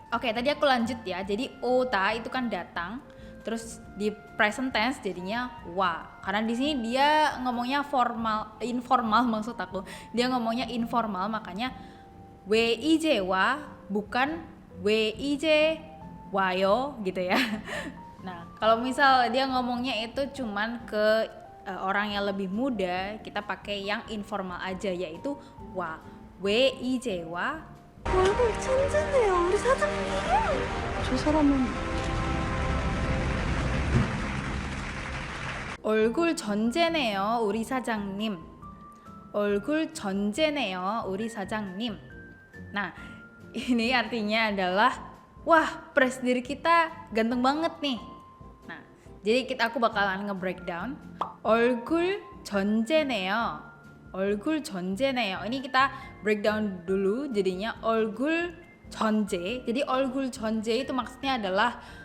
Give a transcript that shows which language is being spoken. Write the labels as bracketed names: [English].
[Indonesian] Oke, tadi aku lanjut ya, jadi ota itu kan datang, terus di present tense jadinya wa, karena di sini dia ngomongnya informal maksud aku, dia ngomongnya informal, makanya [Korean] 왜 이제 와 [Indonesian] bukan [Korean] 왜 이제 와요 [Indonesian] gitu ya. Nah, kalau misal dia ngomongnya itu cuman ke orang yang lebih muda, kita pakai yang informal aja, yaitu 와. [Korean] 왜 이제 와? 얼굴 천재네요, 우리 사장님. 저 사람은 얼굴 전제네요, 우리 사장님. 얼굴 전제네요, 우리 사장님. [Indonesian] Nah, ini artinya adalah wah, presdir kita ganteng banget nih. Jadi aku bakalan nge-breakdown [Korean] 얼굴 전제네요. [Indonesian] Ini kita breakdown dulu jadinya 얼굴 전제. Jadi 얼굴 전제 itu maksudnya adalah